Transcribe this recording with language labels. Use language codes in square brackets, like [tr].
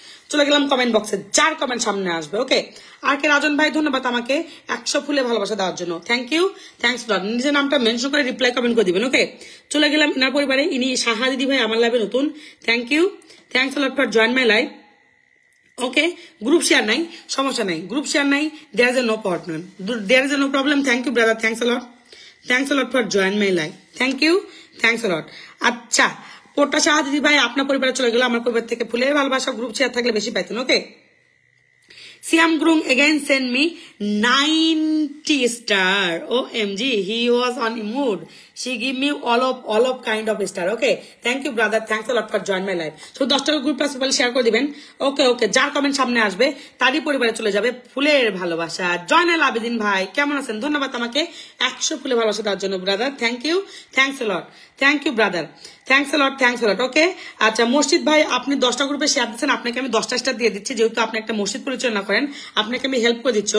[bn] চলে গেলাম কমেন্ট বক্সে, যার কমেন্ট সামনে আসবে। ওকে আর কে রাজন ভাই ধন্যবাদ আমাকে 100 ফুলে ভালোবাসা দেওয়ার জন্য। [en] Thank you, thanks lot. [bn] নিজের নামটা মেনশন করে রিপ্লাই কমেন্ট করে দিবেন। ওকে চলে গেলাম এনার পরিবারে, ইনি সাহা দিদি ভাই আমার লাইভে নতুন। [en] Thank you, thanks lot for join my live. [bn] Okay group share নাই, [en] সমস্যা নাই, group share নাই, there is a no problem. Thank you brother, থ্যাংকস a lot for join my live. Thank you, thanks a lot. [bn] আচ্ছা পোটা শাহ দিদি ভাই আপনার পরিবারে চলে গেল, আমার পরিবার থেকে ফুলের ভালোবাসা, গ্রুপ শেয়ার থাকলে বেশি পাইতেন। [en] Okay Siam Grung again send me 90 star. OMG, he was on a mood. She give me all of kind of star. Okay, thank you brother, thanks a lot for join my life. [bn] So 10টা group plus profile share করে দিবেন। ওকে যার comment সামনে আসবে তারই পরিবারে চলে যাবে ফুলের ভালোবাসা। জয়নাল আবেদিন ভাই কেমন আছেন, ধন্যবাদ আমাকে 100 ফুলের ভালোবাসা দেওয়ার জন্য brother. [en] Thank you, thanks a lot. Thank you brother, thanks a lot. [bn] ওকে আচ্ছা মসজিদ ভাই আপনি 10টা গ্রুপে শেয়ার দিচ্ছেন, আপনাকে আমি 10টা স্টার দিয়ে দিচ্ছি, যেহেতু আপনি একটা মসজিদ পরিচালনা করেন, আপনাকে আমি হেল্প করে দিচ্ছি।